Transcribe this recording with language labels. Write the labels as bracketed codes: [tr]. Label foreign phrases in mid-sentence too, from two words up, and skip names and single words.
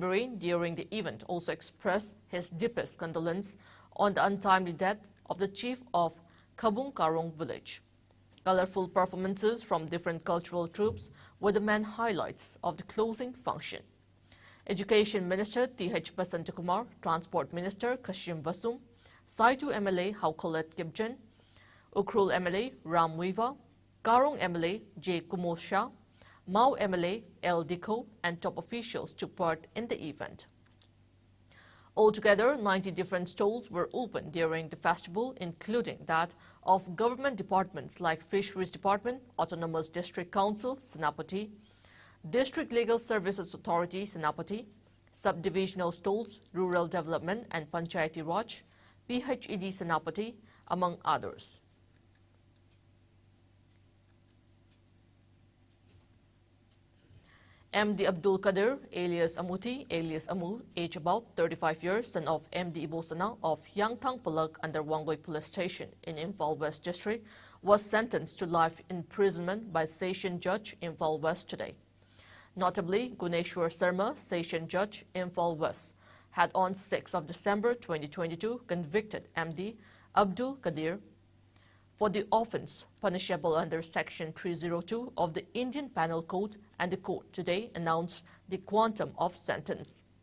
[en] Bireen during the event also expressed his deepest condolence on the untimely death of the chief of Khabung Karong village. Colorful performances from different cultural troupes were the main highlights of the closing function. Education Minister T.H. Basantakumar, Transport Minister Kashim Vasum, Saitu MLA Haukalat Gibjan, Ukhrul MLA Ram Wiva, Karong MLA J. Kumar Shah, Mau MLA L. Dikho and top officials took part in the event. Altogether, 90 different stalls were opened during the festival, including that of government departments like Fisheries Department, Autonomous District Council, Senapati, District Legal Services Authority, Senapati, Subdivisional Stalls, Rural Development and Panchayati Raj, PHED Senapati, among others. MD Abdul Qadir, alias Amuti, alias Amu, age about 35 years, son of MD Ibosana of Yangthang Palak under Wangoi Police Station in Imphal West District, was sentenced to life imprisonment by Session Judge Imphal West today. Notably, Guneshwar Sarma, Session Judge Imphal West, had on 6th of December 2022 convicted MD Abdul Qadir for the offence punishable under Section 302 of the Indian Penal Code, and the court today announced the quantum of sentence.